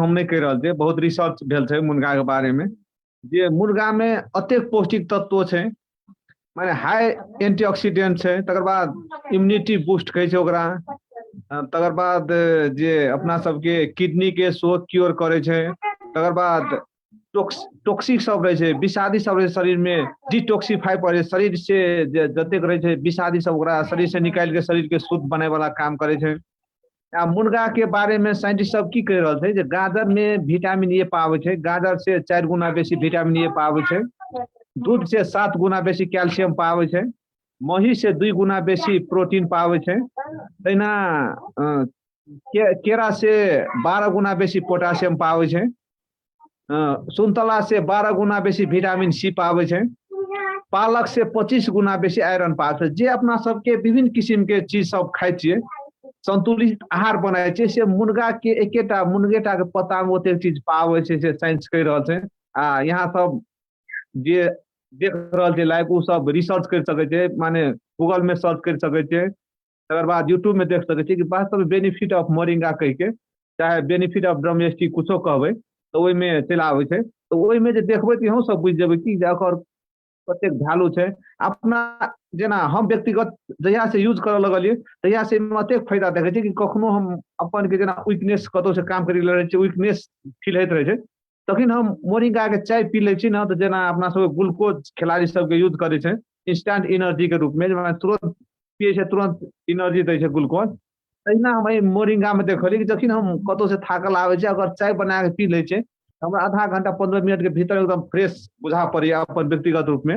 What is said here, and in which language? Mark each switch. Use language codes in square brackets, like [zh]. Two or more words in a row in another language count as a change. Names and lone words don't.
[mai] हम नहीं कह रहल छियै, बहुत रिसर्च भेल छै मुनगा के बारे में, जे मुनगा में अतेक पौष्टिक तत्व छै, माने [en] high antioxidant [mai] छै, तकर बाद [en] immunity boost [mai] कहै छै ओकरा, तकर बाद जे अपना सबके किडनी के शो क्योर करे छै, तकर बाद टॉक्सिक सब रहे छै, विषादी सब रहे शरीर में, डिटॉक्सिफाई करे शरीर से जतेक रहे छै विषादी सब ओकरा शरीर से निकाल के शरीर के शुद्ध बने वाला काम करे छै। मुनगा के बारे में साइंटिस्ट सब की कह रहल छै, जे गाजर में विटामिन ए पावे छै, गाजर से 4 गुना बेसी विटामिन ए पावे छै, दूध से 7 गुना बेसी कैल्शियम पावे छै, मही से 2 गुना बेसी प्रोटीन पावे छै, तहिना केरा से 12 गुना बेसी पोटासियम पावे छै, सुन्तला से 12 गुना बेसी विटामिन सी पावे छै, पालक से 25 गुना बेसी आयरन पावे छै। जे अपना सबके विभिन्न किस्म के चीज सब खाइ छियै, संतुलित आहार बनाए छै, से मुनगा के एकेटा मुनगेटा के पत्ता में ओते चीज पावे छै, से साइंस कह रहल छै। यहाँ सब जे देख रहल छै लाइव, उ सब रिसर्च कर सके छै, माने गूगल में सर्च कर सके छै, तकर बाद यूट्यूब में देख सके छै कि वास्तव में [en] benefit of moringa [mai] कह के, चाहे [en] benefit of drumstick [mai] कुछो कहबै तो ओहि में चलि आबै छै। तो ओहि में जे देखबै तो अहूँ सब बुझि जेबै कि एकर कतेक वैल्यू छै। अपना जेना हम व्यक्तिगत जहिया से यूज करऽ लगलियै तहिया से अतेक फायदा देखै छै कि कखनो हम अपन के जेना वीकनेस कतौ से काम करै रहै छै, [en] weakness feel [mai] होइत रहै छै, तखन हम मोरिंगा के चाय पी लै छी ना, तो जेना अपना सब ग्लूकोज खिलाड़ी सबके यूज करै छै [en] instant energy [mai] के रूप में, तुरंत पिए छै तुरंत एनर्जी दै छै ग्लूकोज, तहिना हम मोरिंगा में देखलियै कि जखन हम कतौ से थाकल आबै छै, अगर चाय बना के पी लै छै, हमरा आधा घंटा 15 मिनट के भीतर एकदम फ्रेश बुझा पड़ैया अपन व्यक्तिगत रूप में।